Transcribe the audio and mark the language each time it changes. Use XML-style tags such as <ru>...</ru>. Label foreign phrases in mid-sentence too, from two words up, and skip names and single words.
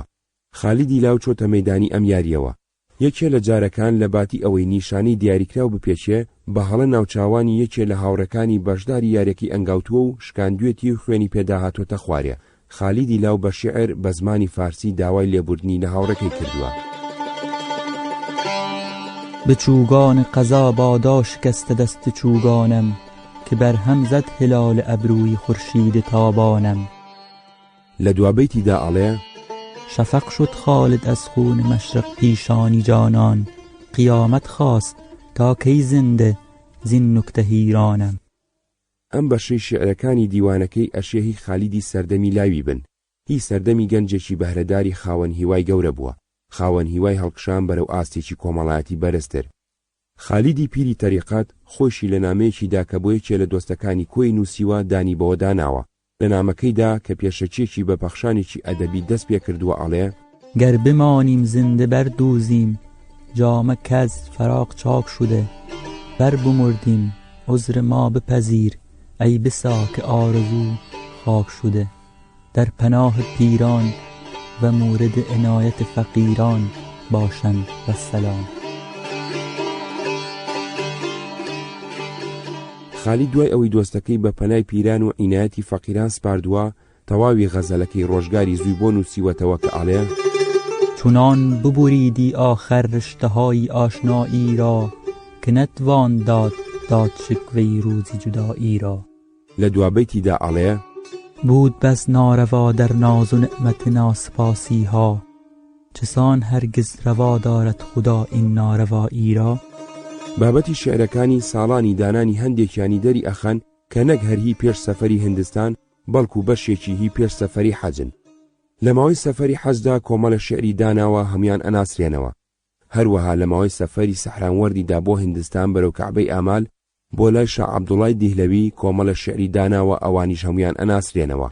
<ckb>خالیدی لاو چۆتە مەیدانی ئەم یاریەوە. یەکێ لە جارەکان لە باتی ئەوەی نیشانەی دیاریکراو بپێچێ، بە هەڵە ناوچاوانی یەکێ لە هاوڕەکانی بەشداری یاریەکەی ئەنگاوتووە و شکاندوێتی و خوێنی پێداهاتۆتە خوارێ. خالیدی لاو بە شیعر بە زمانی فارسی داوای لێبوردنی لە هاوڕەکەی کردووە.</ckb> <fa>به چوگان قضا بادا شکست دست چوگانم، که بر هم زد هلال ابروی خورشید تابانم.</fa> <ckb>لە دوابەیتیدا ئەڵێ:</ckb> <fa>شفق شد خالد از خون مشرق پیشانی جانان، قیامت خواست تا کی زنده زین نکته هیرانم.</fa> <ckb>ئەم بەشەی شێعرەکانی دیوانەکەی ئەشێهی خالیدی سەردەمی لاوی بن. هی سەردەمی گەنجێکی بەهرەداری خاوەن هیوای گەورە بووە، خاوەن هیوای هەڵکشان بەرەو ئاستێکی کۆمەڵایەتی بەرزتر. خالیدی پیری تەریقەت خۆشی لە نامەیەکیدا کە بۆ یەکێ لە دۆستەکانی کۆی نووسیوە دانی بەوە داناوە. لە نامەکەیدا کە پێشەچێکی بە پەخشانێکی ئەدەبی دەست پێ کردووە ئەڵێ:</ckb> <fa>گەر بمانیم زنده بردوزیم، جامە کەز فراق چاک شده. بر بمردیم عذر ما بپذیر، ای بسا که آرزو خاک شده. در پناه پیران و مورد عنایت فقیران باشند و سلام.</fa> <ckb>خالید دوای ئەوەی دۆستەکەی بە پەنای پیران و عینایەتی فەقیران سپاردووە، تەواوی غەزەلەکەی ڕۆژگاری زووی بۆ نووسیوەتەوە کە ئاڵێ:</ckb> <fa>چونان ببریدی آخر رشته‌های آشنایی را که نتوان داد شکوه روزی جدایی را.</fa> <ckb>لە دوابەیتیدا ئاڵێ:</ckb> <fa>بود بس ناروا در ناز و نعمت ناسپاسی ها، چسان هرگز روا دارد خدا این ناروایی را.</fa> <ckb>بابەتی شعرەکانی ساڵانی دانانی هەندێکیانی دەری ئەخەن کە نەک هەر هی پێش سەفەری هیندستان بەڵکو بەشێکی هی پێش سەفەری حەجن. لە ماوەی سەفەری حەجدا کۆمەڵە شعری داناوە هەمویان ئەناسرێنەوە. هەروەها لە ماوەی سەفەری سەحرانوەردیدا بۆ هیندستان بەرەو کەعبەی ئامال بۆ لای شا عەبدوڵای دیهلەوی کۆمەڵە شعری داناوە ئەوانیش هەمویان ئەناسرێنەوە.</ckb>